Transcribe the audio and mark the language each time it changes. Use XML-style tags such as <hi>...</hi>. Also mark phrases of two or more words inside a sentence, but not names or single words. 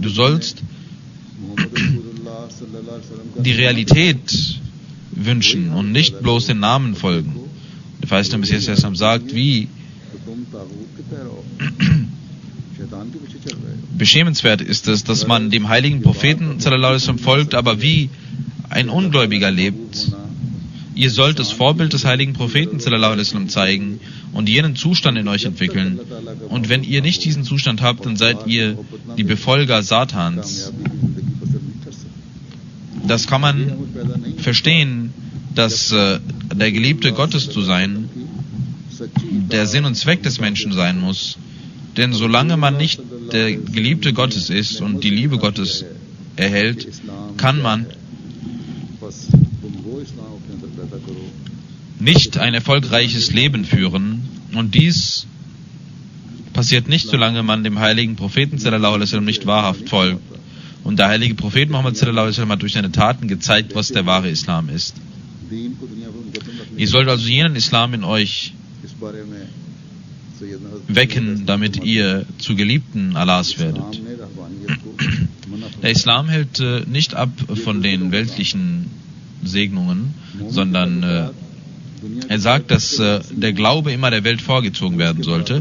<de>Du sollst die Realität wünschen und nicht bloß den Namen folgen. Der verheißene Messias sagt, wie beschämenswert ist es, dass man dem heiligen Propheten</de> <ar>صلى الله عليه وسلم</ar> <de>folgt, aber wie ein Ungläubiger lebt. Ihr sollt das Vorbild des heiligen Propheten</de> <ar>صلى الله عليه وسلم</ar> <de>zeigen und jenen Zustand in euch entwickeln. Und wenn ihr nicht diesen Zustand habt, dann seid ihr die Befolger Satans. Das kann man verstehen, dass der Geliebte Gottes zu sein der Sinn und Zweck des Menschen sein muss. Denn solange man nicht der Geliebte Gottes ist und die Liebe Gottes erhält, kann man nicht ein erfolgreiches Leben führen, und dies passiert nicht, solange man dem heiligen Propheten</de> <ar>صلى الله عليه وسلم</ar> <de>nicht wahrhaft folgt. Und der heilige Prophet Muhammad</de> <ar>صلى الله عليه وسلم</ar> <de>hat durch seine Taten gezeigt, was der wahre Islam ist. Ihr sollt also jenen Islam in euch wecken, damit ihr zu Geliebten Allahs werdet. Der Islam hält nicht ab von den weltlichen Segnungen, sondern er sagt, dass der Glaube immer der Welt vorgezogen werden sollte.</de>